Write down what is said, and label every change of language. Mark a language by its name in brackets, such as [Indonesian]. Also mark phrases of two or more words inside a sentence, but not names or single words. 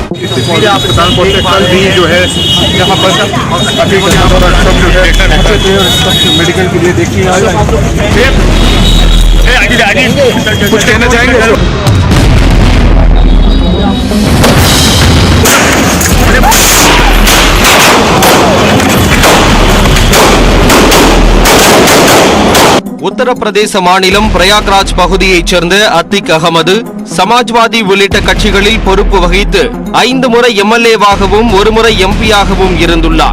[Hindi] इसलिए आप अस्पताल पहुंचे। कल भी जो है यहाँ पर मेडिकल के लिए देखिए कुछ कहना चाहेंगे? [Tamil] உத்தரப்பிரதேச மாநிலம் பிரயாக்ராஜ் பகுதியைச் சேர்ந்த அத்திக் அகமது சமாஜ்வாதி உள்ளிட்ட கட்சிகளில் பொறுப்பு வகித்து 5 முறை எம்எல்ஏவாகவும் 1 முறை எம்பியாகவும் இருந்துள்ளார்.